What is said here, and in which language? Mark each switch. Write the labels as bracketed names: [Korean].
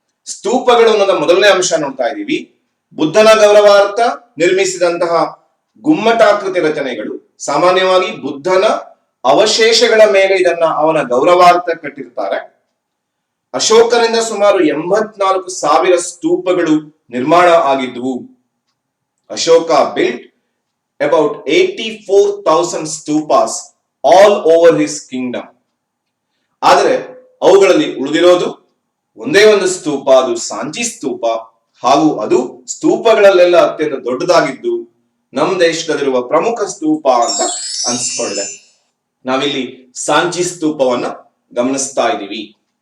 [Kannada] ಸ್ತೂಪಗಳು ಅನ್ನೋದ ಮೊದಲನೇ ಅಂಶ ನೋಡ್ತಾ ಇದ್ದೀವಿ. ಬುದ್ಧನ ಗೌರವಾರ್ಥ ನಿರ್ಮಿಸಿದಂತಹ ಗುಮ್ಮಟಾಕೃತಿ ರಚನೆಗಳು ಸಾಮಾನ್ಯವಾಗಿ ಬುದ್ಧನ ಅವಶೇಷಗಳ ಮೇಲೆ ಇದನ್ನ ಅವನ ಗೌರವಾರ್ಥ ಕಟ್ಟಿರ್ತಾರೆ. ಅಶೋಕನಿಂದ ಸುಮಾರು 84,000 ಸ್ತೂಪಗಳು ನಿರ್ಮಾಣ ಆಗಿದ್ವು. [English] Ashoka built about 84,000 stupas all over his kingdom. [Kannada] ಆದರೆ ಅವುಗಳಲ್ಲಿ ಉಳಿದಿರೋದು ಒಂದೇ ಒಂದು ಸ್ತೂಪ, ಅದು ಸಾಂಚಿ ಸ್ತೂಪ. ಹಾಗೂ ಅದು ಸ್ತೂಪಗಳಲ್ಲೆಲ್ಲ ಅತ್ಯಂತ ದೊಡ್ಡದಾಗಿದ್ದು ನಮ್ಮ ದೇಶದಲ್ಲಿರುವ ಪ್ರಮುಖ ಸ್ತೂಪ ಅಂತ ಅನ್ಸ್ಕೊಂಡಿದೆ. ನಾವಿಲ್ಲಿ ಸಾಂಚಿ ಸ್ತೂಪವನ್ನ ಗಮನಿಸ್ತಾ ಇದ್ದೀವಿ.